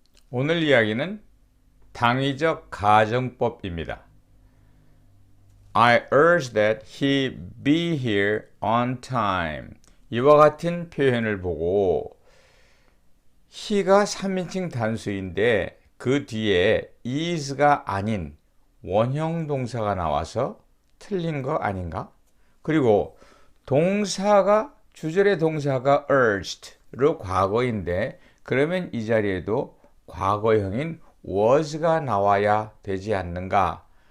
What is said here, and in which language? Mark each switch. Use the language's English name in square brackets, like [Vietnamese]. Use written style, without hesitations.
[Korean] 오늘 이야기는 당위적 가정법입니다. [English] I urge that he be here on time. [Korean] 이와 같은 표현을 보고 he가 3인칭 단수인데 그 뒤에 is가 아닌 원형 동사가 나와서 틀린 거 아닌가? 그리고 동사가 주절의 동사가 urged로 과거인데 그러면 이 자리에도 과거형인 was가 나와야 되지 않는가?